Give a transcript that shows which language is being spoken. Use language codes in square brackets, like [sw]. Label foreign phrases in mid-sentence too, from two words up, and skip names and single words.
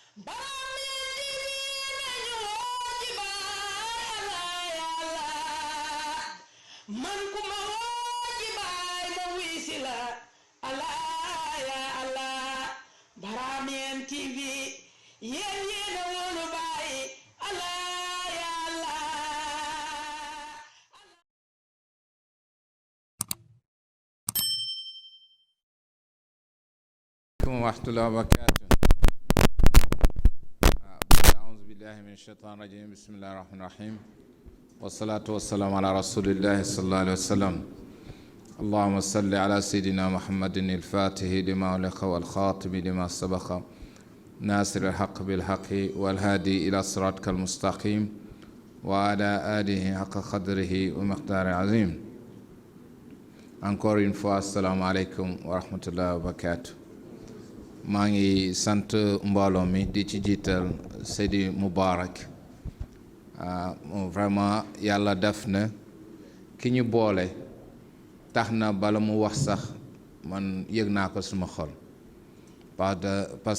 [wo] man ku ma woo ci baay ma wisi la [ar] الله يا الله [wo] Barameen TV yéen yéen a wóolu baay [ar] الله يا الله ورحمة الله وبركاته. أعوذ بالله من الشيطان الرجيم. بسم الله الرحمن الرحيم. والصلاة والسلام على رسول الله صلى الله عليه وسلم. اللهم صل على سيدنا محمد الفاتح لما أغلق والخاتم لما سبق ناصر الحق بالحق والهادي إلى صراطك المستقيم وعلى آله حق قدره ومقدار عظيم. [fr] Encore une fois, [ar] السلام عليكم ورحمة الله وبركاته. [wo] maa ngi sant mbooloo mi di ci jiital Seydi Moubarak vraiment yàlla def na ki ñu boole tax na bala mu wax sax man yëg naa ko suma xol parce